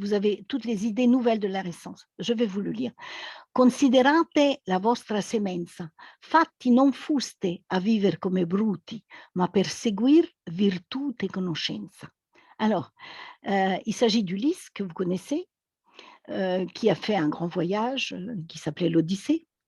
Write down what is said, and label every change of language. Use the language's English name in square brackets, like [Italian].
[French] Vous avez toutes les idées nouvelles de la Renaissance. Je vais vous le lire. [Italian] Considerate la vostra semenza, fatti non fuste a vivere come bruti, ma per seguir virtute e conoscenza. [French] Alors, il s'agit d'Ulysse, que vous connaissez, qui a fait un grand voyage qui s'appelait l'Odyssée.